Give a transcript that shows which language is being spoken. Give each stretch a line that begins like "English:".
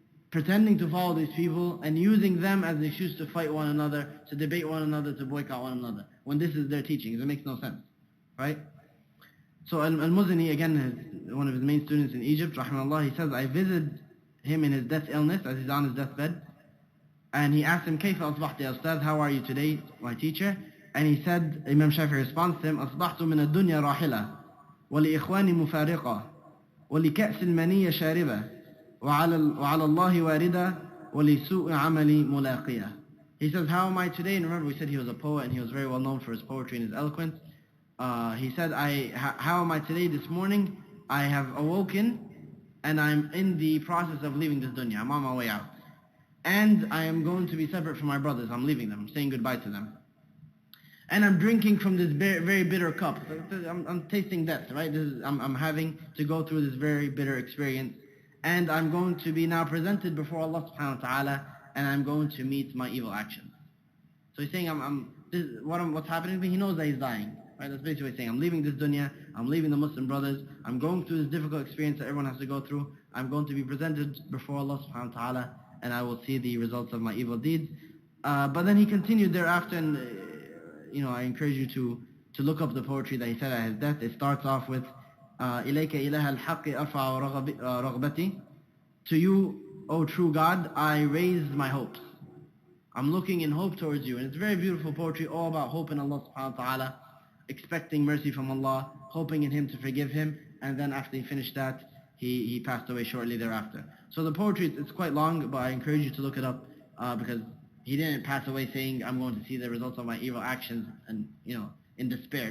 English: pretending to follow these people and using them as an excuse to fight one another, to debate one another, to boycott one another, when this is their teachings. It makes no sense, right? So Al-Muzani, again, one of his main students in Egypt, rahimahullah, he says, I visited him in his death illness, as he's on his deathbed, and he asked him, كيف أصبحت يا أستاذ? How are you today, my teacher?
Arabic: And he said, Imam Shafi'i responds to him, أصبحت من الدنيا راحلة ولإخواني مفارقة ولكأس المنية شاربة وعلى الله واردة ولسوء عملي ملاقية.
English: He says, how am I today? And remember, we said he was a poet and he was very well known for his poetry and his eloquence. He said, how am I today? This morning, I have awoken and I'm in the process of leaving this dunya. I'm on my way out. And I am going to be separate from my brothers. I'm leaving them. I'm saying goodbye to them. And I'm drinking from this very, very bitter cup. I'm tasting death, right? I'm having to go through this very bitter experience. And I'm going to be now presented before Allah subhanahu wa ta'ala, and I'm going to meet my evil actions. So he's saying, what's happening to me? He knows that he's dying. Right? That's basically what he's saying. I'm leaving this dunya. I'm leaving the Muslim brothers. I'm going through this difficult experience that everyone has to go through. I'm going to be presented before Allah subhanahu wa ta'ala, and I will see the results of my evil deeds. But then he continued thereafter, and I encourage you to look up the poetry that he said at his death.
Arabic: It starts off with إِلَيْكَ إِلَهَ الْحَقِّ أَرْفَعُ رَغْبَتِي.
English: To you, O true God, I raise my hopes. I'm looking in hope towards you. And it's very beautiful poetry, all about hope in Allah subhanahu wa ta'ala, expecting mercy from Allah, hoping in Him to forgive him, and then after he finished that, he passed away shortly thereafter. So the poetry, it's quite long, but I encourage you to look it up, because he didn't pass away saying, I'm going to see the results of my evil actions, and, in despair.